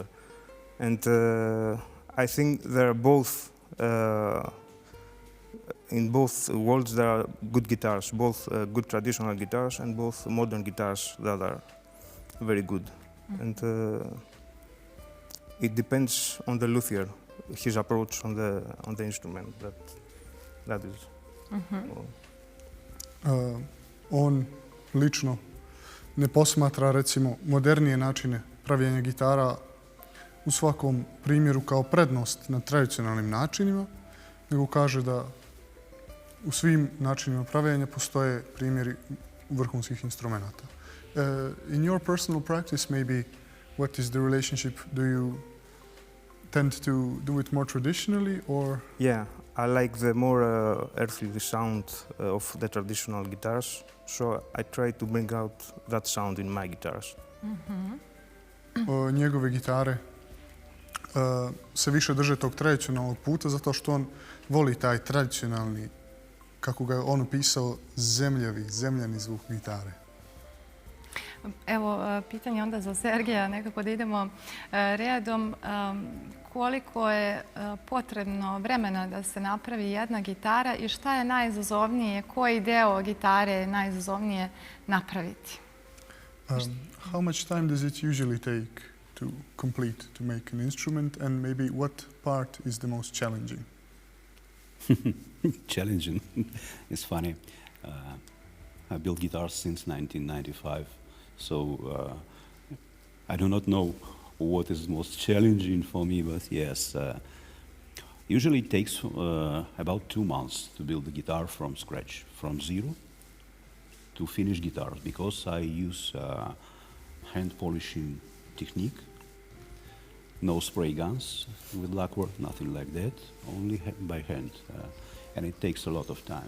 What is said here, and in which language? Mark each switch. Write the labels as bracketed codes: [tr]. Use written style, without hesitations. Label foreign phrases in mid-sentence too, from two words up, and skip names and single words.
[en] And I think there are both, in both worlds there are good guitars, both good traditional guitars and both modern guitars that are very good. And it depends on the luthier, his approach on the instrument. That is. [sr] On lično ne posmatra, recimo, modernije načine pravljenja gitara u svakom primjeru kao prednost nad tradicionalnim načinima, nego kaže da u svim načinima pravljenja postoje primjeri vrhunskih instrumenata. [en] In your personal practice, maybe, what is the relationship? Do you tend to do it more traditionally, or? Yeah, I like the more earthly sound of the traditional guitars, so I try to bring out that sound in my guitars. [sr] Njegove gitare se više drže tog tradicionalnog puta zato što on voli taj tradicionalni, kako ga je on opisao, zemljani zvuk gitare. Evo, pitanje onda za Sergeja, nekako da idemo redom. Koliko je potrebno vremena da se napravi jedna gitara i šta je najizazovnije, koji deo gitare je najizazovnije napraviti? [en] How much time does it usually take to complete, to make an instrument, and maybe what part is the most challenging? Challenging. It's funny. I built guitars since 1995, so I do not know what is most challenging for me, but yes, usually it takes about 2 months to build the guitar from scratch, from zero to finished guitars, because I use hand polishing technique, no spray guns with lacquer, nothing like that, only by hand, and it takes a lot of time.